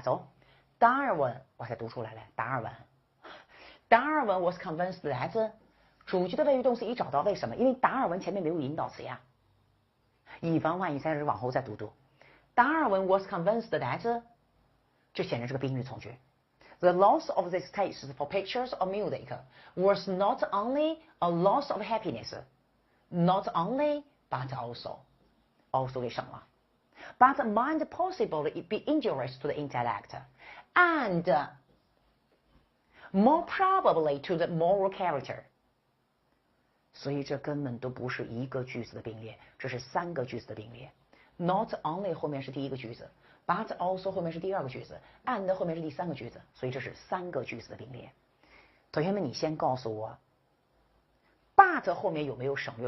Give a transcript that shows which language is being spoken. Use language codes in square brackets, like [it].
[zh] 走，达尔文，我才读出来了。达尔文 [en] was convinced that [zh] 主句的谓语动词一找到，为什么？因为达尔文前面没有引导词呀。以防万一，在这往后再读。达尔文 [en] was convinced that [zh] 这显然是个宾语从句。 [en] The loss of this taste for pictures or music was not only a loss of happiness, not only but also [zh] 给省了。 [en] But might possibly be injurious to the intellect, and more probably to the moral character. [zh] 所以这根本都不是一个句子的并列，这是3个句子的并列。 Not only 后面是第一个句子， but also 后面是第二个句子， and 后面是第3个句子，所以这是3个句子的并列。同学们，你先告诉我 ，but 后面有没有省略？